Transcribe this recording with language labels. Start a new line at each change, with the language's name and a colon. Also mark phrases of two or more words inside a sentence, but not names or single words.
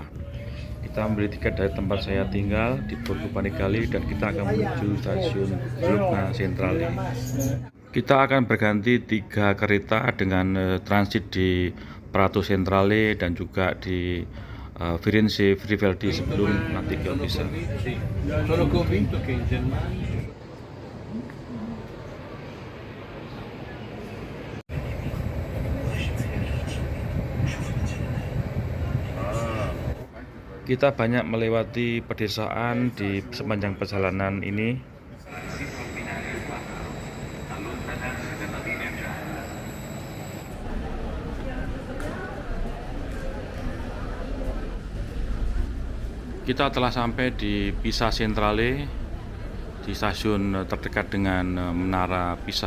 Indonesian: Kita membeli tiket dari tempat saya tinggal di Borgo Panigale dan kita akan menuju stasiun Bologna Centrale. Kita akan berganti 3 kereta dengan transit di Prato Centrale dan juga di Firenze Vivaldi sebelum nanti ke Pisa.
Italian: Sono convinto che in Germania
Indonesian: kita banyak melewati pedesaan di sepanjang perjalanan ini. Kita telah sampai di Pisa Centrale, di stasiun terdekat dengan Menara Pisa.